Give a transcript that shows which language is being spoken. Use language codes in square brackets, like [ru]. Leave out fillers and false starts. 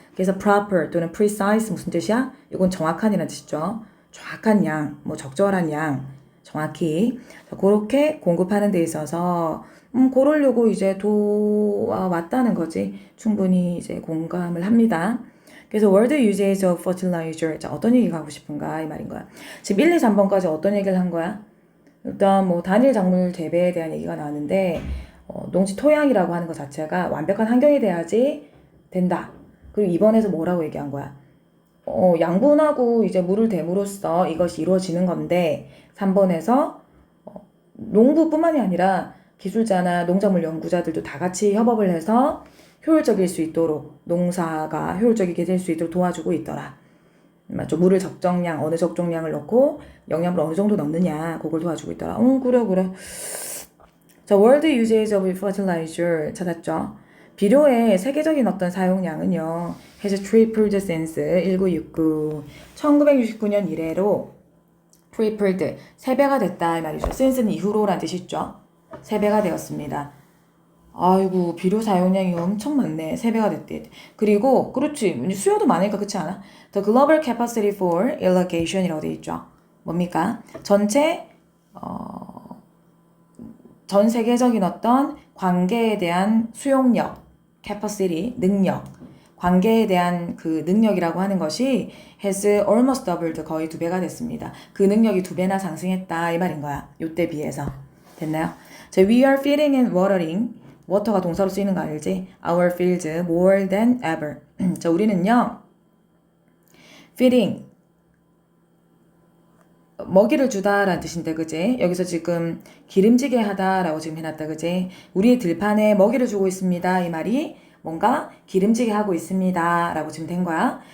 [ko] 그래서 proper 또는 precise 무슨 뜻이야? 이건 정확한이라는 뜻이죠. 정확한 양, 뭐 적절한 양, 정확히 그렇게 공급하는 데 있어서 그러려고 이제 도와왔다는 거지. 충분히 이제 공감을 합니다. 그래서 [en] world usage of fertilizer. [ko] 자, 어떤 얘기가 하고 싶은가 이 말인 거야. 지금 1, 2, 3번까지 어떤 얘기를 한 거야? 일단 뭐 단일 작물 재배에 대한 얘기가 나왔는데 농지 토양이라고 하는 것 자체가 완벽한 환경이 돼야지 된다. 그리고 2번에서 뭐라고 얘기한 거야? 양분하고 이제 물을 댐으로써 이것이 이루어지는 건데 3번에서 농부뿐만이 아니라 기술자나 농작물 연구자들도 다 같이 협업을 해서 효율적일 수 있도록 농사가 효율적이게 될 수 있도록 도와주고 있더라. 맞죠? 물을 적정량, 어느 적정량을 넣고 영양분을 어느 정도 넣느냐 그걸 도와주고 있더라. 그래. 자, [en] world usage of fertilizer [ko] 찾았죠? 비료의 세계적인 어떤 사용량은요. [en] has tripled since 1969. [ko] 1969년 이래로 tripled, 3배가 됐다 이 말이죠. since는 이후로란 뜻이 있죠. 3배가 되었습니다. 아이고 비료 사용량이 엄청 많네. 3배가 됐대. 그리고 그렇지 수요도 많으니까 그렇지 않아? [en] The global capacity for irrigation이라고 [ko] 되어 있죠. 뭡니까? 전 세계적인 어떤 관계에 대한 수용력, capacity, 능력, 관계에 대한 그 능력이라고 하는 것이 [en] has almost doubled, [ko] 거의 2배가 됐습니다. 그 능력이 2배나 상승했다 이 말인 거야. 요때 비해서. 됐나요? 자, [en] we are feeding and watering. [ko] water가 동사로 쓰이는 거 알지? [en] Our fields more than ever. [ko] 자, 우리는요. feeding 먹이를 주다라는 뜻인데 그지? 여기서 지금 기름지게 하다라고 지금 해놨다 그지? 우리의 들판에 먹이를 주고 있습니다. 이 말이 뭔가 기름지게 하고 있습니다 라고 지금 된 거야.